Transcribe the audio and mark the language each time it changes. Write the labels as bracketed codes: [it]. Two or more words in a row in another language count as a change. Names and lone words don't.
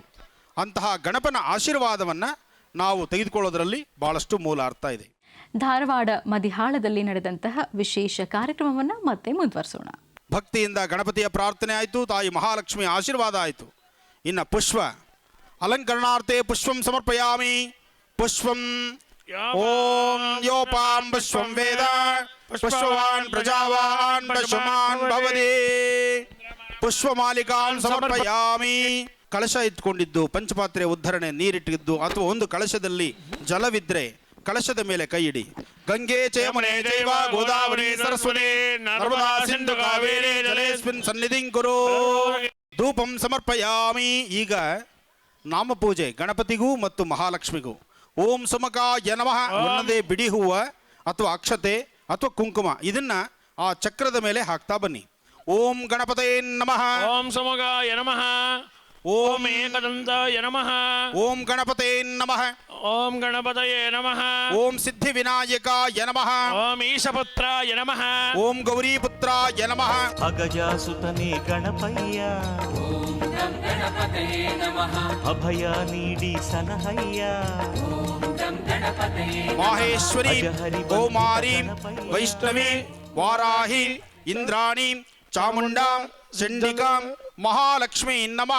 [kn] ಅಂತಹ ಗಣಪನ ಆಶೀರ್ವಾದವನ್ನು ನಾವು ತೆಗೆದುಕೊಳ್ಳೋದರಲ್ಲಿ ಭಾಳಷ್ಟು ಮೂಲ ಅರ್ಥ ಇದೆ. ಧಾರವಾಡ ಮದಿಹಾಳದಲ್ಲಿ ನಡೆದಂತಹ ವಿಶೇಷ ಕಾರ್ಯಕ್ರಮವನ್ನು ಮತ್ತೆ ಮುಂದುವರಿಸೋಣ. ಭಕ್ತಿಯಿಂದ ಗಣಪತಿಯ ಪ್ರಾರ್ಥನೆ ಆಯಿತು, ತಾಯಿ ಮಹಾಲಕ್ಷ್ಮಿಯ ಆಶೀರ್ವಾದ ಆಯಿತು. [sa] ಇನ್ನು ಪುಷ್ಪ ಅಲಂಕರಣಾರ್ಥೆ ಪುಷ್ಪಂ ಸಮರ್ಪಯಾಮಿ. ಪುಷ್ಪಂ ಓಂ ಯೋಪಾಂ ಪುಷ್ಪಂ ವೇದ ಪುಷ್ಪವಾನ್ ಪ್ರಜಾವಾನ್ ಪುಷ್ಪಮಾನ್ ಭವತಿ. ಪುಷ್ಪಮಾಲಿಕಾಂ ಸಮರ್ಪಯಾಮಿ. [kn] ಕಳಶ ಇಟ್ಕೊಂಡಿದ್ದು, ಪಂಚಪಾತ್ರೆ ಉದ್ಧರಣೆ ನೀರಿಟ್ಟಿದ್ದು ಅಥವಾ ಒಂದು ಕಳಶದಲ್ಲಿ ಜಲವಿದ್ರೆ ಕಳಶದ ಮೇಲೆ ಕೈ ಇಡಿ. [sa] ಗಂಗೆ ಚಯಮುನೆ ಚೈವ ಗೋದಾವರಿ ಸರಸ್ವತಿ ನರ್ಮದಾ ಸಿಂಧು ಕಾವೇರಿ ಜಲೇಸ್ಮಿನ್ ಸನ್ನಿಧಿಂ ಕುರು. ಧೂಪಂ ಸಮರ್ಪಯಾಮಿ. [kn] ಈಗ ನಾಮಪೂಜೆ ಗಣಪತಿಗೂ ಮತ್ತು ಮಹಾಲಕ್ಷ್ಮಿಗೂ. [sa] ಓಂ ಸುಮಕಾಯ ನಮಃ. [kn] ಒಂದೇ ಬಿಡಿ ಹೂವ ಅಥವಾ ಅಕ್ಷತೆ ಅಥವಾ ಕುಂಕುಮ ಇದನ್ನು ಆ ಚಕ್ರದ ಮೇಲೆ ಹಾಕ್ತಾ ಬನ್ನಿ. [sa] ಓಂ ಗಣಪತಯೇ ನಮಃ. ಓಂ ಸಮಗಾಯ ನಮಃ. ಓಂ ಏಕದಂತಾಯ ನಮಃ. ಓಂ ಗಣಪತಯೇ ನಮಃ. ಓಂ ಗಣಪತಯೇ ನಮಃ. ಓಂ ಸಿದ್ಧಿ ವಿನಾಯಕಾಯ ನಮಃ. ಓಂ ಈಶಪುತ್ರಾಯ ನಮಃ. ಓಂ ಗೌರೀಪುತ್ರಾಯ ನಮಃ. [kn] ಅಗಜಾಸುತನೇ ಗಣಪಯ್ಯ ಅಭಯ ನೀಡಿ ಸನಹಯ್ಯ. [sa] ಮಾಹೇಶ್ವರಿ ಕೌಮಾರಿ ವೈಷ್ಣವಿ ವಾರಾಹಿ ಇಂದ್ರಾಣಿ ಚಾಮುಂಡಾ ಚಂಡಿಕಾ ಮಹಾಲಕ್ಷ್ಮೀ ನಮಃ.